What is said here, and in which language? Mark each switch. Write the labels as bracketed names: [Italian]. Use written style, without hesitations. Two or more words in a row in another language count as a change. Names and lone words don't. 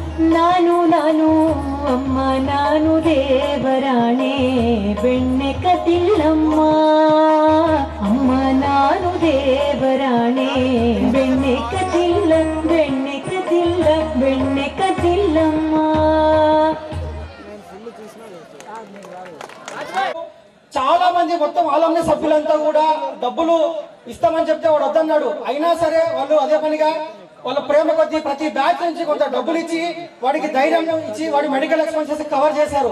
[Kannada] ಅಮ್ಮ ನಾನು ದೇವರಾಣೆ ಬೆಣ್ಣೆ ಕದ್ದಿಲ್ಲಮ್ಮ ಅಮ್ಮ ನಾನು ದೇವರಾಣೆ ಬೆಣ್ಣೆ ಕದ್ದಿಲ್ಲಮ್ಮ [Telugu] చాలా మంది మొత్తం ఆలమ్ని సభ్యులంతా కూడా డబ్బులు ఇస్తామని చెప్తే వాడు వద్దన్నాడు. అయినా సరే వాళ్ళు అదే పనిగా వాళ్ళ ప్రేమ కొద్దీ ప్రతి బ్యాచ్ నుంచి కొంత డబ్బులు ఇచ్చి వాడికి ధైర్యం ఇచ్చి వాడి [English] medical expenses cover [Telugu] చేశారు.